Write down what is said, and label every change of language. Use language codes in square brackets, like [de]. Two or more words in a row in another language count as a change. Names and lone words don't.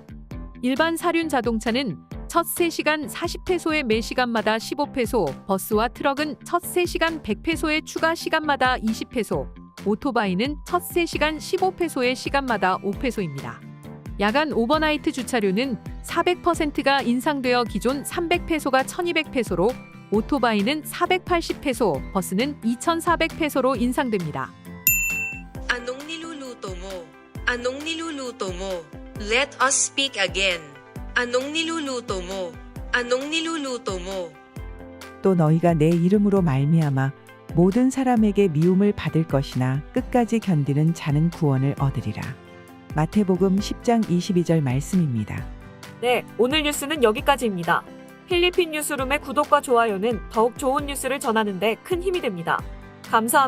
[ko] 일반 사륜 자동차는 첫 3시간 40페소에 매 시간마다 15페소, 버스와 트럭은 첫 3시간 100페소에 추가 시간마다 20페소, 오토바이는 첫 3시간 15페소에 시간마다 5페소입니다. 야간 오버나이트 주차료는 400%가 인상되어 기존 300페소가 1200페소로 오토바이는 480페소, 버스는 2400페소로 인상됩니다. [tl] Anong niluluto mo? [en] Let us speak again. [tl] Anong niluluto mo? Anong niluluto mo? [ko] 또 너희가 내 이름으로 말미암아 모든 사람에게 미움을 받을 것이나 끝까지 견디는 자는 구원을 얻으리라. 마태복음 10장 22절 말씀입니다. 네, 오늘 뉴스는 여기까지입니다. 필리핀 뉴스룸의 구독과 좋아요는 더욱 좋은 뉴스를 전하는 데 큰 힘이 됩니다.